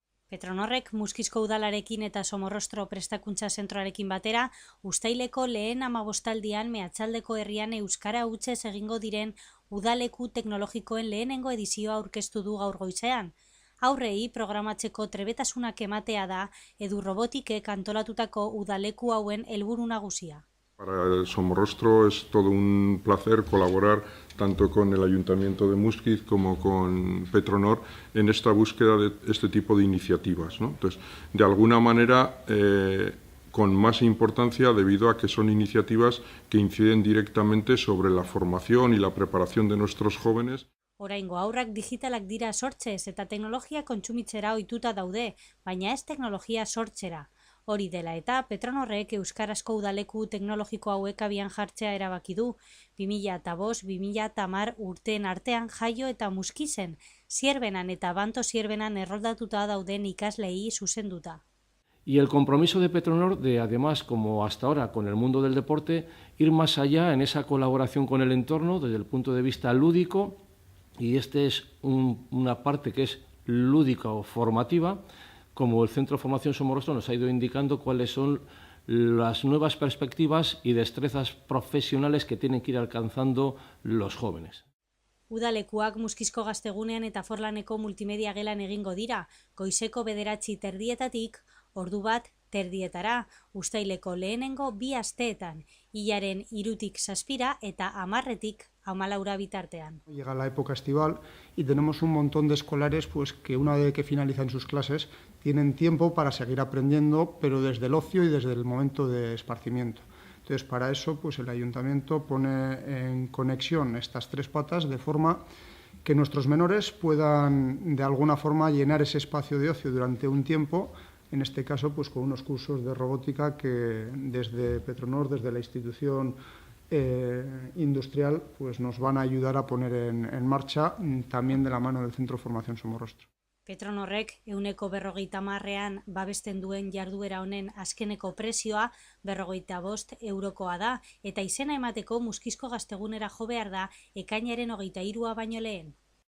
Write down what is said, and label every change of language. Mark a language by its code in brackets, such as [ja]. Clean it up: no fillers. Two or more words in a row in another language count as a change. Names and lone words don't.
[eu] Petronorrek Muskizko udalarekin eta Somorrostro prestakuntza zentroarekin batera, uztaileko lehen 15aldian Meatzaldeko herrian euskara hutsez egingo diren udaleku teknologikoen lehenengo edizioa aurkeztu du gaur goizean. Aurrei programatzeko trebetasunak ematea da Edu Robotikek antolatutako udaleku hauen helburu nagusia. [es] Para el Somorrostro es todo un placer colaborar tanto con el Ayuntamiento de Muskiz como con Petronor en esta búsqueda de este tipo de iniciativas, ¿no? Entonces, de alguna manera, con más importancia debido a que son iniciativas que inciden directamente sobre la formación y la preparación de nuestros jóvenes. [eu] Oraingo haurrak digitalak dira sortzez eta teknologia kontsumitzera ohituta daude, baina ez teknologia sortzera. Hori dela eta Petronorrek euskarazko udaleku teknologiko hauek abian jartzea erabaki du. 2005-2010 urteen artean Jaio eta Muskizen, Zierbenan eta Banto Zierbenan erroldatuta dauden ikaslei zuzenduta. [es] Y el compromiso de Petronor de, además, como hasta ahora con el mundo del deporte, ir más allá en esa colaboración con el entorno desde el punto de vista lúdico, y este es una parte que es lúdica o formativa, como el Centro de Formación Somorrostro nos ha ido indicando cuáles son las nuevas perspectivas y destrezas profesionales que tienen que ir alcanzando los jóvenes. [eu] Udalekuak Muskizko Gaztegunean eta Forlaneko multimedia gelan egingo dira, goizeko 9:30 ordu 1:30, uztaileko lehenengo 2 asteetan, hilaren 3-tik 7 eta 10-tik 14 bitartean. [es] Llega la época estival y tenemos un montón de escolares pues, que una vez que finalizan sus clases tienen tiempo para seguir aprendiendo, pero desde el ocio y desde el momento de esparcimiento. Entonces, para eso pues, el Ayuntamiento pone en conexión estas 3 patas de forma que nuestros menores puedan de alguna forma llenar ese espacio de ocio durante un tiempo, en este caso pues, con unos cursos de robótica que desde Petronor, desde la institución industrial, pues nos van a ayudar a poner en marcha también de la mano del Centro de Formación Somorrostro. [eu] Petronorrek 150ean babesten duen jarduera honen azkeneko prezioa 55 eurokoa da eta izena emateko Muskizko Gaztegunera jo behar da ekainaren 23 baino lehen.